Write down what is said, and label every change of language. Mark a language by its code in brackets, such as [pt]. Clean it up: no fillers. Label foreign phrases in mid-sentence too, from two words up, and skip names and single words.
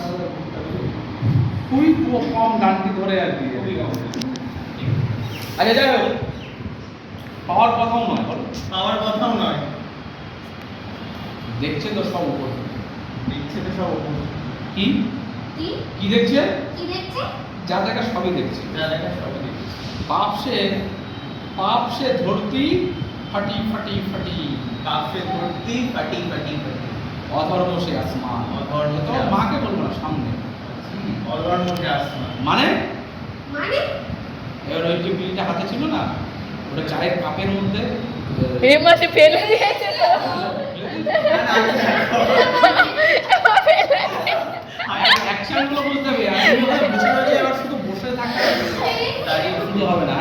[bn] খুবই কম ডানটি ধরে আর কি। আচ্ছা যাই হোক, পাওয়ার কথাও নয় বলো। আমার কথাও নয়, দেখছে তো সব উপর থেকে। দেখছে তো সব উপর। কি কি কি দেখছে? কি দেখছে? যা দেখা সবই দেখছে। যা দেখা সবই দেখছে। [hi] पाप से धरती फटी फटी फटी, पाप से धरती फटी फटी फटी, अधर्म से आसमान। अधर्म से [bn] তো মা কে বলবো না সামনে [hi] अधर्म से आसमान। [bn] মানে মানে এবার ওই যে বিলটা হাতে ছিল না, ওটা চায়ের কাপের মধ্যে এ মাসে ফেলে দিয়েছে তো অ্যাকশন গুলো বুঝতে হবে। আর তুমি ওখানে বসে রয়েছে, এবার শুধু বসে থাকতে হবে, দাঁড়িয়ে শুধু হবে না।